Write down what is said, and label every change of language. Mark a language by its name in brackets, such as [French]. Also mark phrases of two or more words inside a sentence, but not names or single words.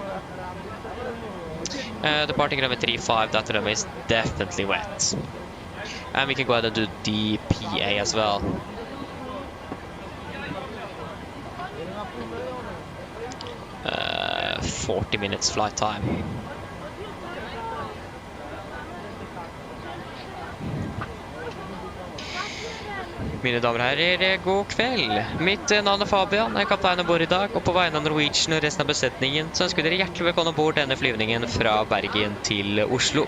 [English] Departing runway 35, that runway is definitely wet. And we can go ahead and do the PA as well. 40 minutes flight time. [Norwegian] Mine damer og herrer, god kveld. Mitt navn er Fabian, jeg er kaptein ombord i dag, og på vegne av Norwegian og resten av besetningen så ønsker dere hjertelig velkommen ombord denne flyvningen fra Bergen til Oslo.